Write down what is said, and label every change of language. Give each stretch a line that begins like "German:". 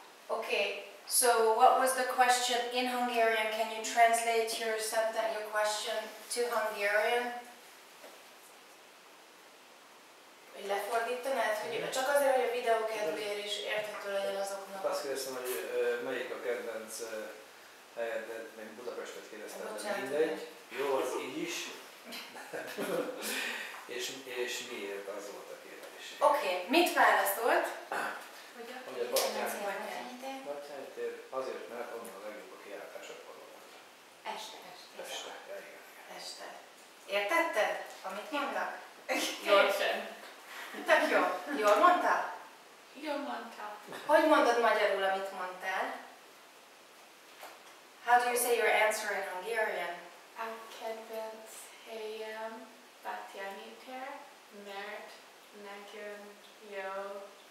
English: Okay, so what was the question in Hungarian? Can you translate your sentence, your question to Hungarian?
Hungarian: Hogy lefordítanád? Hogy csak azért, hogy a videó kedvéért is érthető legyen azoknak. Azt kérdeztem, hogy melyik a kedvenc helyed, de még Budapestet kérdeztem, de mindegy. Jó, az így is. és miért, az volt a kérdés. Oké, mit válaszolt? Hogy a Batyányi tér azért, mert onnan a legjobb a kijártások valóban. Este. Ja, igen. Este. Értetted, amit mondtak? Teljesen. Tök jó. Jól mondta? Jól mondta. Hogy mondod magyarul, amit mondtál?
English: How do you say your answer in Hungarian?
Hungarian: A kedvenc helyem Batyányi tér, mert nagyon jó.